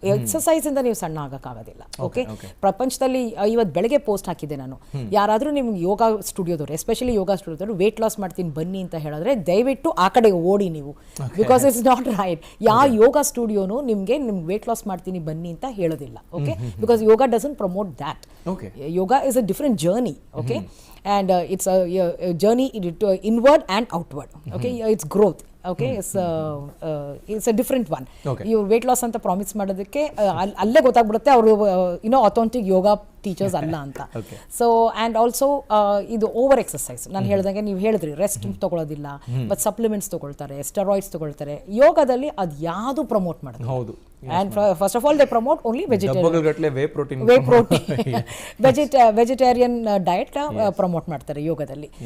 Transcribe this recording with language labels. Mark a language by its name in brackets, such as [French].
[Kannada] Exercise ಇಂದ ನೀವು ಸಣ್ಣ ಆಗಕ್ಕಾಗೋದಿಲ್ಲ. ಓಕೆ, ಪ್ರಪಂಚದಲ್ಲಿ ಇವತ್ತು ಬೆಳಗ್ಗೆ ಪೋಸ್ಟ್ ಹಾಕಿದ್ದೆ ನಾನು, ಯಾರಾದರೂ ನಿಮ್ಗೆ ಯೋಗ ಸ್ಟುಡಿಯೋದವ್ರು, ಎಸ್ಪೆಷಲಿ ಯೋಗ ಸ್ಟುಡಿಯೋದವ್ರು ವೇಟ್ ಲಾಸ್ ಮಾಡ್ತೀನಿ ಬನ್ನಿ ಅಂತ ಹೇಳಿದ್ರೆ ದಯವಿಟ್ಟು ಆ ಕಡೆ ಓಡಿ ನೀವು, [English] Because it's not right. [Kannada] ಯಾವ ಯೋಗ ಸ್ಟುಡಿಯೋನು ನಿಮ್ಗೆ ವೇಟ್ ಲಾಸ್ ಮಾಡ್ತೀನಿ ಬನ್ನಿ ಅಂತ ಹೇಳೋದಿಲ್ಲ. [English] Okay, because yoga doesn't promote that. Yoga is a different journey. Okay, and it's a journey inward and outward. Okay, it's growth. Okay, it's a different one. [Kannada] You weight loss anta promise ಮಾಡೋದಕ್ಕೆ ಅಲ್ಲೇ ಗೊತ್ತಾಗ್ಬಿಡುತ್ತೆ ಅವರು authentic ಯೋಗ teachers ಅಲ್ಲ ಅಂತ. So and also ಇದು over exercise, ನಾನು ಹೇಳ್ದಂಗೆ ನೀವು ಹೇಳಿದ್ರಿ ರೆಸ್ಟ್ ತಗೊಳ್ಳೋದಿಲ್ಲ, ಬಟ್ ಸಪ್ಲಿಮೆಂಟ್ಸ್ ತಗೊಳ್ತಾರೆ, ಸ್ಟೆರಾಯ್ಡ್ಸ್ ತಗೊಳ್ತಾರೆ. ಯೋಗದಲ್ಲಿ ಅದು ಯಾವುದು ಪ್ರಮೋಟ್ ಮಾಡೋದು? ಹೌದು. [English] And first of all, they promote only vegetarian diet promote [Kannada] ಮಾಡ್ತಾರೆ ಯೋಗದಲ್ಲಿ.